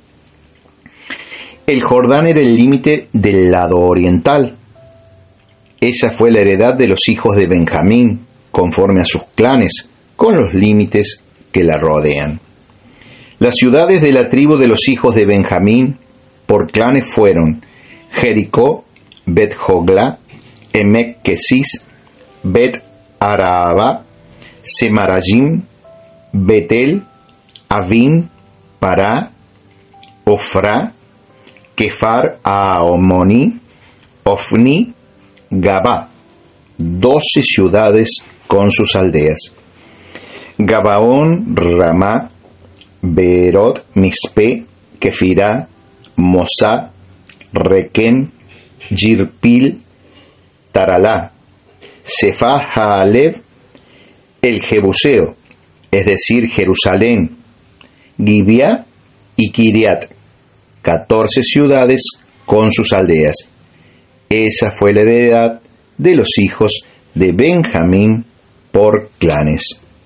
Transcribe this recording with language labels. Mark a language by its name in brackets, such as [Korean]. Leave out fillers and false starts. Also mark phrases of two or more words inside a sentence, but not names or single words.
[Spanish] El Jordán era el límite del lado oriental. Esa fue la heredad de los hijos de Benjamín, conforme a sus clanes, con los límites que la rodean. Las ciudades de la tribu de los hijos de Benjamín por clanes fueron Jericó, Bet-Jogla, Emec-Kesis, Bet-Araba, Semarayim, Betel, Avim, Pará, Ofra, Kefar Aomoni, Ofni, Gabá, 12 ciudades con sus aldeas. Gabaón, Ramá, Beerot, Mizpe, Kefirá, Mosá, Requem, Yirpil, Taralá, Sefá Haalev, el Jebuseo, es decir, Jerusalén, Gibeá y Kiriat, 14 ciudades con sus aldeas. Esa fue la heredad de los hijos de Benjamín por clanes.